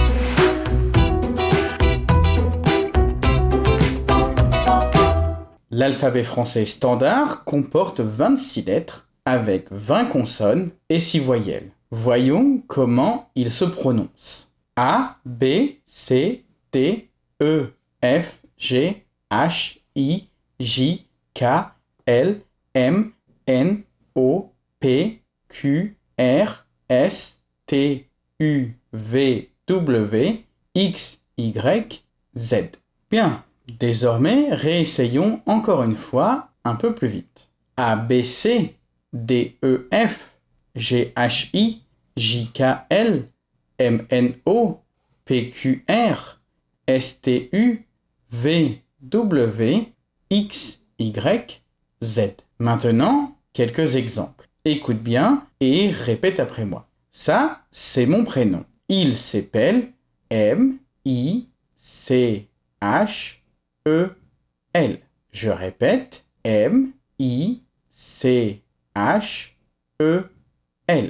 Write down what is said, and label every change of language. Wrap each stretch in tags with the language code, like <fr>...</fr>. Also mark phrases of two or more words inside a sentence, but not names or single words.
<fr>L'alphabet français standard comporte 26 lettres avec 20 consonnes et 6 voyelles. Voyons comment il se prononce. A, B, C, D, E, F, G, H, I, J, K, L, M, N, O, P, Q, R, S, T, U, V, W, X, Y, Z. Bien. Désormais, réessayons encore une fois un peu plus vite. A, B, C, D, E, F, G, H, I, J, K, L, M, N, O, P, Q, R, S, T, U, V, W, X, Y, Z. Maintenant, quelques exemples. Écoute bien et répète après moi. Ça, c'est mon prénom. Il s'appelle M, I, C, H, E, L. Je répète, M, I, C, H, E, L.</fr>